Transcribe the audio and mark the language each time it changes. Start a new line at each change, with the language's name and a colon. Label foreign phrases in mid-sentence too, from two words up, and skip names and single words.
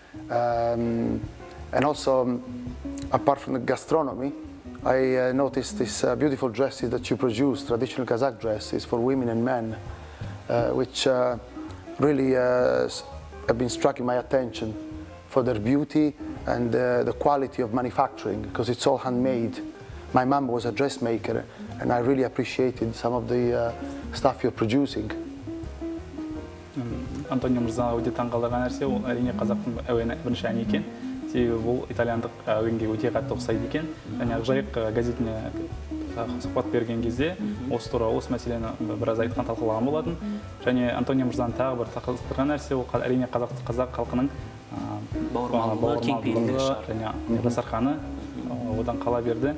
English: And also, apart from the gastronomy, I noticed these beautiful dresses that you produce, traditional Kazakh dresses for women and men, which really have been striking my attention for their beauty and the quality of manufacturing, because it's all handmade. My mom was a dressmaker, and I really appreciated some of the stuff you're producing.
Kazakh: Антонио мырза өте таңғалдырған нәрсе, ол әрине қазақтың әуені бірінші әні екен. Себебі бұл итальяндық әуенге өте қатты ұқсайды екен. Және Ақжайық газетіне сұхбат берген кезде осы туралы осы мәселені біраз айтқан, талқылаған болатын. Және Антонио мырзаның тағы бір тақылдырған нәрсе, ол әрине қазақ халқының бауырмалдығы және дастарханы одан қала берді.